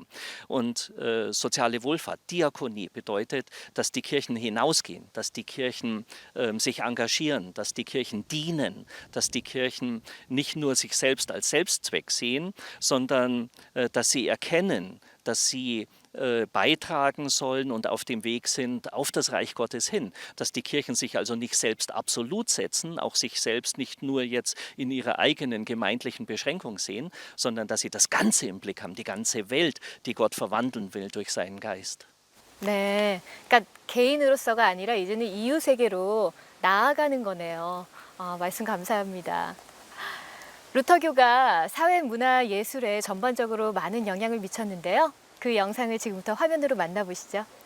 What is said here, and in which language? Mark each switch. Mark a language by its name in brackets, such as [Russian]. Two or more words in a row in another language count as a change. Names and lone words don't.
[German] Und soziale Wohlfahrt, Diakonie bedeutet, dass die Kirchen hinausgehen, dass die Kirchen sich engagieren, dass die Kirchen dienen, dass die Kirchen nicht nur sich selbst als Selbstzweck sehen, sondern dass sie erkennen, dass sie beitragen sollen und auf dem Weg sind auf das Reich Gottes hin. Dass die Kirchen sich also nicht selbst absolut setzen, auch sich selbst nicht nur jetzt in ihrer eigenen gemeindlichen Beschränkung sehen, sondern dass sie das Ganze im Blick haben, die ganze Welt, die Gott verwandeln will durch seinen Geist. [Korean] 네, 그러니까 개인으로서가 아니라 이제는 이웃 세계로 나아가는 거네요. 말씀 감사합니다. 루터교가 사회, 문화, 예술에 전반적으로 많은 영향을 미쳤는데요. 그 영상을 지금부터 화면으로 만나보시죠.